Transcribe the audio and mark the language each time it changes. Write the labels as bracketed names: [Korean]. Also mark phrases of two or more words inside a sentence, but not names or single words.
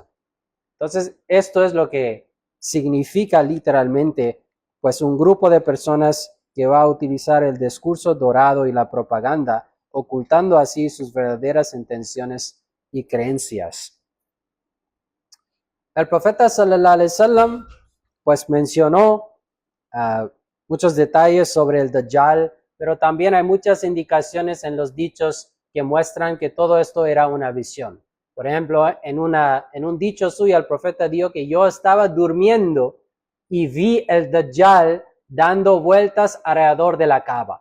[Spanish] Entonces, esto es lo que significa literalmente, pues un grupo de personas que va a utilizar el discurso dorado y la propaganda, ocultando así sus verdaderas intenciones y creencias. El profeta [Arabic] صلى الله عليه وسلم [Spanish] pues mencionó muchos detalles sobre el Dajjal, pero también hay muchas indicaciones en los dichos que muestran que todo esto era una visión. Por ejemplo, en un dicho suyo, el profeta dijo que yo estaba durmiendo y vi el Dajjal dando vueltas alrededor de la Kaaba.